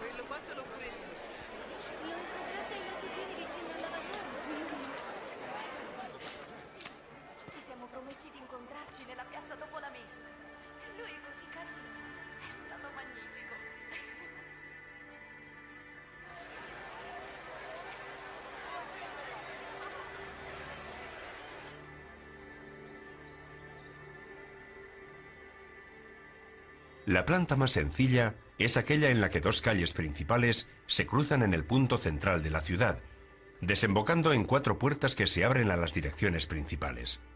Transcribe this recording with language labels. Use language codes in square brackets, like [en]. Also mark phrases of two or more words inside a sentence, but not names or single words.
[it] Faccialo pure io. Lo potreste molto dire vicino al lavatoio? Ci siamo promessi di incontrarci nella piazza dopo la messa. Lui è così carino. È stato magnifico. [es] La planta más sencilla es aquella en la que dos calles principales se cruzan en el punto central de la ciudad, desembocando en 4 puertas que se abren a las direcciones principales.